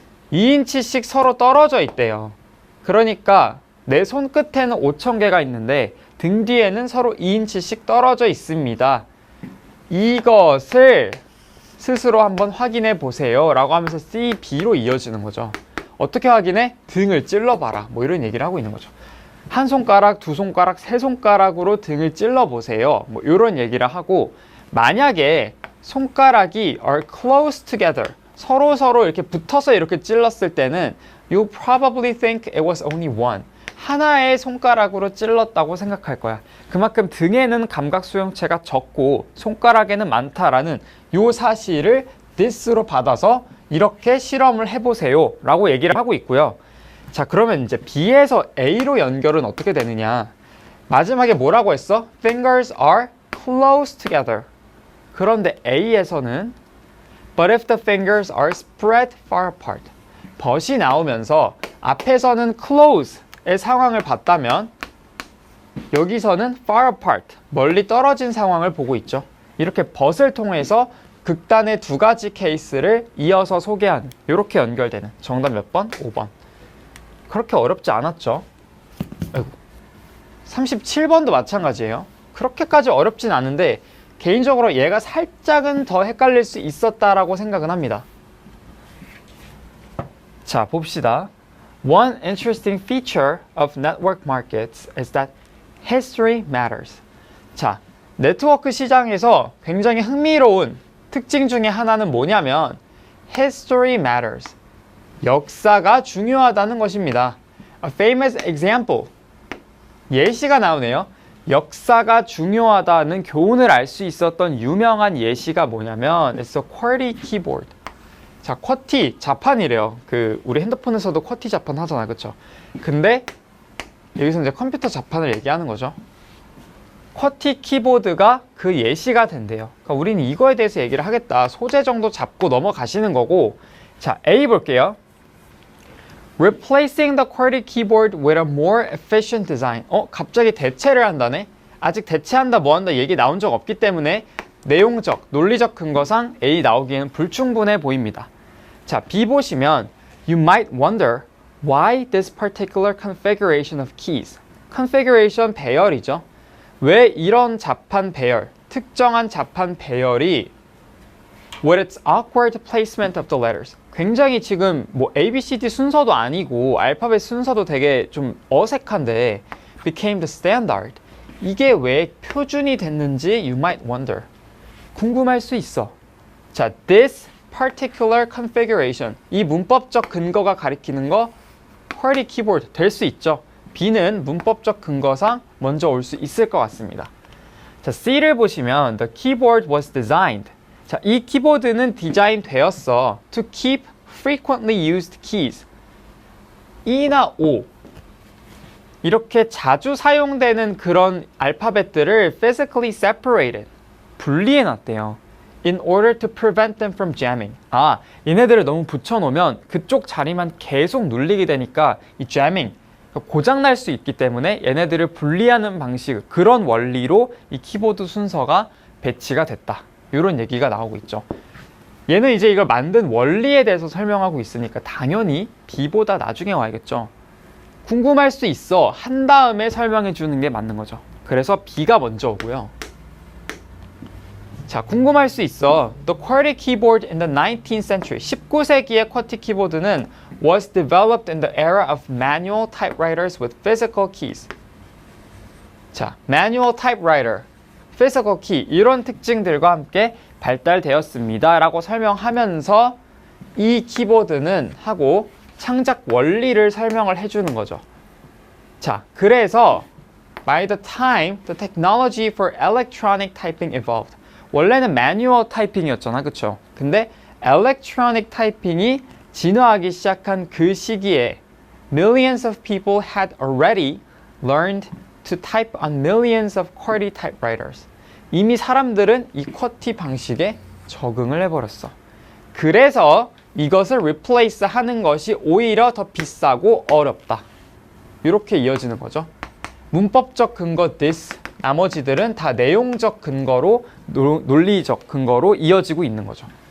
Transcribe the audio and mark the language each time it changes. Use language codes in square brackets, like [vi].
[ko] 2인치씩 서로 떨어져 있대요. 그러니까 내 손끝에는 5,000개가 있는데 등 뒤에는 서로 2인치씩 떨어져 있습니다. 이것을 스스로 한번 확인해 보세요 라고 하면서 C, B로 이어지는 거죠. 어떻게 확인해? 등을 찔러봐라. 뭐 이런 얘기를 하고 있는 거죠. 한 손가락, 두 손가락, 세 손가락으로 등을 찔러보세요. 뭐 이런 얘기를 하고 만약에 손가락이 [en] are close together [ko] 서로 이렇게 붙어서 이렇게 찔렀을 때는 [en] You probably think it was only one. [ko] 하나의 손가락으로 찔렀다고 생각할 거야. 그만큼 등에는 감각 수용체가 적고 손가락에는 많다라는 요 사실을 this로 받아서 이렇게 실험을 해보세요 라고 얘기를 하고 있고요. 자, 그러면 이제 B에서 A로 연결은 어떻게 되느냐. 마지막에 뭐라고 했어? [en] Fingers are close together. [ko] 그런데 A에서는 [en] But if the fingers are spread far apart. [ko] but이 나오면서 앞에서는 close의 상황을 봤다면 여기서는 far apart, 멀리 떨어진 상황을 보고 있죠. 이렇게 but을 통해서 극단의 두 가지 케이스를 이어서 소개하는 이렇게 연결되는 정답 몇 번? 5번. 그렇게 어렵지 않았죠. 아이고. 37번도 마찬가지예요. 그렇게까지 어렵진 않은데 개인적으로 얘가 살짝은 더 헷갈릴 수 있었다라고 생각은 합니다. 자, 봅시다. [en] One interesting feature of network markets is that history matters. [ko] 자, 네트워크 시장에서 굉장히 흥미로운 특징 중에 하나는 뭐냐면 [en] history matters. [ko] 역사가 중요하다는 것입니다. [en] A famous example. [ko] 예시가 나오네요. 역사가 중요하다는 교훈을 알 수 있었던 유명한 예시가 뭐냐면 [en] It's a QWERTY keyboard. [ko] 자, 쿼티 자판이래요. 우리 핸드폰에서도 쿼티 자판 하잖아, 그쵸? 근데 여기서 이제 컴퓨터 자판을 얘기하는 거죠. 쿼티 키보드가 그 예시가 된대요. 그러니까 우리는 이거에 대해서 얘기를 하겠다. 소재 정도 잡고 넘어가시는 거고. 자, A 볼게요. [en] Replacing the QWERTY keyboard with a more efficient design. [ko] 갑자기 대체를 한다네? 아직 대체한다 뭐한다 얘기 나온 적 없기 때문에 내용적, 논리적 근거상 A 나오기에는 불충분해 보입니다. 자, B 보시면 [en] You might wonder why this particular configuration of keys. configuration [ko] 배열이죠. 왜 이런 자판 배열, 특정한 자판 배열이 [en] with its awkward placement of the letters. [ko] 굉장히 지금 뭐 A, B, C, D 순서도 아니고 알파벳 순서도 되게 좀 어색한데 [en] became the standard. [ko] 이게 왜 표준이 됐는지 [en] you might wonder. [ko] 궁금할 수 있어. 자, [en] this particular configuration. [ko] 이 문법적 근거가 가리키는 거 QWERTY 키보드 될 수 있죠. B는 문법적 근거상 먼저 올 수 있을 것 같습니다. 자, C를 보시면 [en] the keyboard was designed. [ko] 자, 이 키보드는 디자인 되었어. [en] To keep frequently used keys. [ko] E나 O. 이렇게 자주 사용되는 그런 알파벳들을 [en] physically separated. [ko] 분리해 놨대요. [en] In order to prevent them from jamming. [ko] 아, 얘네들을 너무 붙여놓으면 그쪽 자리만 계속 눌리게 되니까 이 jamming, 고장날 수 있기 때문에 얘네들을 분리하는 방식, 그런 원리로 이 키보드 순서가 배치가 됐다. 이런 얘기가 나오고 있죠. 얘는 이제 이걸 만든 원리에 대해서 설명하고 있으니까 당연히 B보다 나중에 와야겠죠. 궁금할 수 있어 한 다음에 설명해 주는 게 맞는 거죠. 그래서 B가 먼저 오고요. 자, 궁금할 수 있어. [en] The QWERTY keyboard in the 19th century. [ko] 19세기의 QWERTY 키보드는 [en] was developed in the era of manual typewriters with physical keys. [ko] 자, [en] manual typewriter, physical key [ko] 이런 특징들과 함께 발달되었습니다. 라고 설명하면서 이 키보드는 하고 창작 원리를 설명을 해주는 거죠. 자, 그래서 [en] by the time the technology for electronic typing evolved. [ko] 원래는 매뉴얼 타이핑이었잖아, 그쵸? 근데 electronic 타이핑이 진화하기 시작한 그 시기에 [en] millions of people had already learned to type on millions of QWERTY typewriters. [ko] 이미 사람들은 이 QWERTY 방식에 적응을 해버렸어. 그래서 이것을 replace 하는 것이 오히려 더 비싸고 어렵다. 이렇게 이어지는 거죠. 문법적 근거 this, 나머지들은 다 내용적 근거로, 논리적 근거로 이어지고 있는 거죠.